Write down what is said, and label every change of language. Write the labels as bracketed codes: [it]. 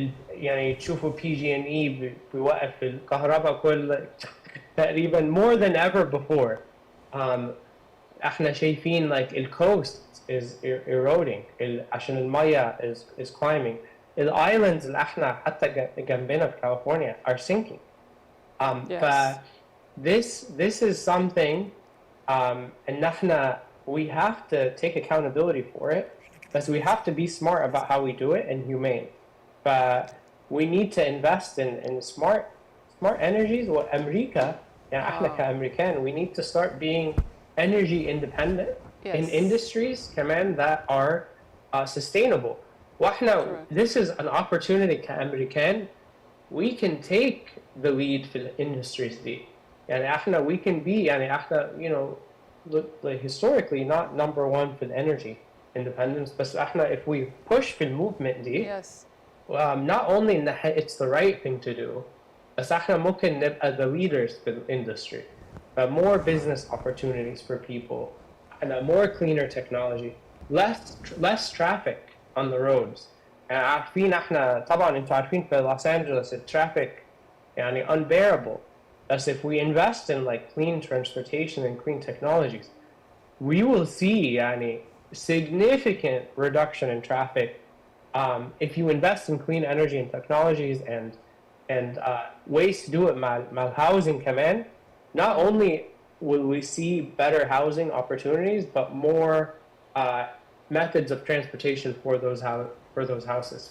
[ar] يعني تشوفوا PG&E بيوقف الكهرباء كل تقريبا [en] more than ever before. [ar] احنا شايفين [en] like the coast is eroding [ar] عشان المية [en] is climbing. The islands [ar] اللي احنا حتى جنبنا في كاليفورنيا [en] are sinking. Yes. This is something and احنا we have to take accountability for it, but we have to be smart about how we do it and humane. But we need to invest in smart energies. [ar] والأمريكا يعني احنا كأمريكان [en] we need to start being energy independent in industries كمان that are sustainable. واحنا this is an opportunity [ar] كأمريكان [en] we can take the lead في the industries دي. يعني احنا we can be يعني احنا you know like historically not number one for the energy independence, بس احنا if we push في movement دي not only in it's the right thing to do, [ar] بس احنا ممكن نبقى [en] the leaders في the industry. More business opportunities for people and a more cleaner technology, less traffic on the roads. [ar] عارفين احنا طبعا انتوا عارفين في لوس أنجلوس الtraffic يعني [en] unbearable. Thus, if we invest in like clean transportation and clean technologies, we will see yani, significant reduction in traffic. If you invest in clean energy and technologies and ways to do it mal housing kaman, not only will we see better housing opportunities, but more methods of transportation for those houses.